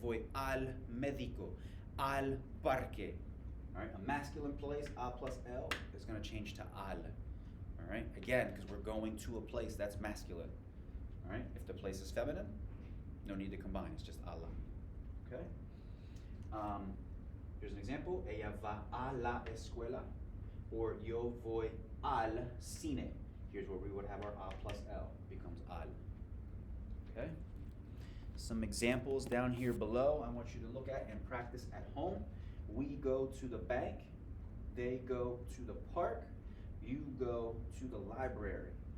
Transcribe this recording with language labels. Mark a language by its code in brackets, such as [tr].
[es] Voy al médico, al parque. [en] All right, a masculine place, a plus L, is going to change to al. All right, again, because we're going to a place that's masculine. All right, if the place is feminine, no need to combine, it's just ala. Okay? Here's an example. [es] Ella va a la escuela, or yo voy al cine. [en] Here's where we would have our a plus L, becomes al. Okay? Some examples down here below I want you to look at and practice at home. We go to the bank, they go to the park, you go to the library.